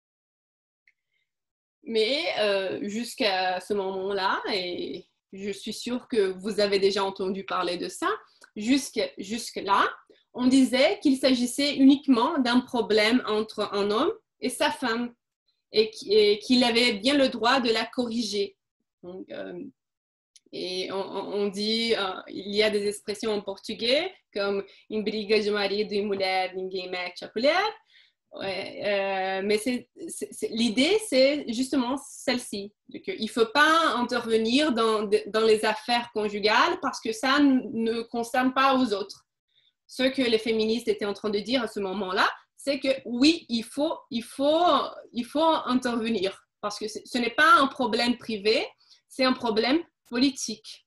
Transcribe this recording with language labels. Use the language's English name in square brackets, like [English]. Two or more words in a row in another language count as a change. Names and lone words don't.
[French] Mais jusqu'à ce moment-là, et je suis sûre que vous avez déjà entendu parler de ça, jusque-là, on disait qu'il s'agissait uniquement d'un problème entre un homme et sa femme et qu'il avait bien le droit de la corriger. Donc, et on dit, il y a des expressions en portugais comme « [Portuguese] em briga de marido e mulher, ninguém mete a colher ». [French] Ouais, mais l'idée, c'est justement celle-ci. Il ne faut pas intervenir dans les affaires conjugales parce que ça ne concerne pas aux autres. Ce que les féministes étaient en train de dire à ce moment-là, c'est que oui, il faut intervenir parce que ce n'est pas un problème privé, c'est un problème politique.